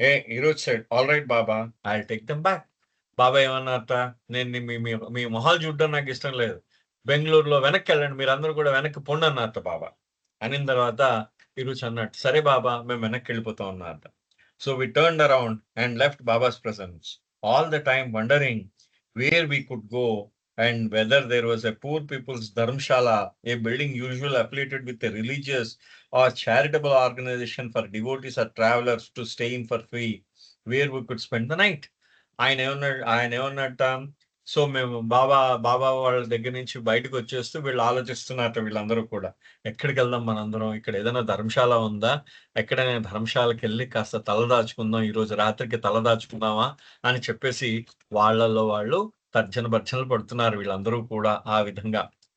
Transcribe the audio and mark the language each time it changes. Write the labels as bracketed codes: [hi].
[en] Eruch said, "all right Baba. I'll take them back." [te] బాబా ఏమన్నారట, "నేను మీ మీ మీ మొహాలు చూడడం నాకిష్టం లేదు. బెంగుళూరులో వెనక్కెళ్ళండి. మీరందరూ కూడా వెనక్కి పొండన్నారట బాబా." అనిన తర్వాత ఈరోజు అన్నట్టు, "సరే బాబా మేము వెనక్కెళ్ళిపోతాం" అన్నారట. [en] So we turned around and left Baba's presence. All the time wandering where we could go and whether there was a poor people's dharmshala, a building usually affiliated with a religious or charitable organization for devotees or travelers to stay in for free, where we could spend the night. [te] ఆయన ఏమన్నట్ట, so మేము బాబా వాళ్ళ దగ్గర నుంచి బయటకొచ్చేస్తూ వీళ్ళు ఆలోచిస్తున్నారట వీళ్ళందరూ కూడా. ఎక్కడికెళ్దాం మనందరం? ఇక్కడ ఏదైనా ధర్మశాల ఉందా? ఎక్కడైనా ధర్మశాలకెళ్ళి కాస్త తలదాచుకుందాం. ఈరోజు రాత్రికి తలదాచుకుందామా? అని చెప్పేసి వాళ్ళలో వాళ్ళు తర్జన భర్జనలు పడుతున్నారు వీళ్ళందరూ కూడా ఆ విధంగా.